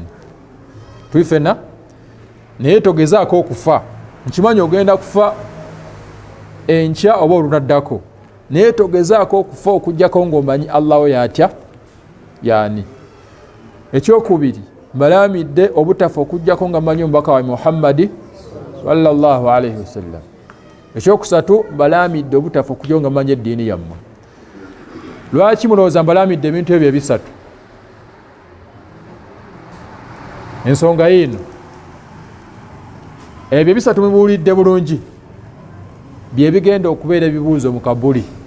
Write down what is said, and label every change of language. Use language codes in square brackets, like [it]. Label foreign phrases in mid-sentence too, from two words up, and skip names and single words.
[lg] Tuli ffenna naye togezaako okufa. Nkimanyi ogenda kufa enkya oba olunaddako, naye togezaako okufa okuggyako ng'omanyi Allah wo yatya yaani. Ekyokubiri, mbalamidde obutafa okuggyako nga mmanyi omubaka wa Muhammadi [ar] sallallahu alaihi wasallam. [lg] Ekyokusatu, mbalamidde obutafa okuggyako nga mmanyi eddiini yammwe. Lwaki mulowooza mbalamidde ebintu ebyo ebisatu? Ensonga yino, ebyo ebisatu mubuulidde bulungi bye bigenda okubeera ebibuuzo mu kabuli.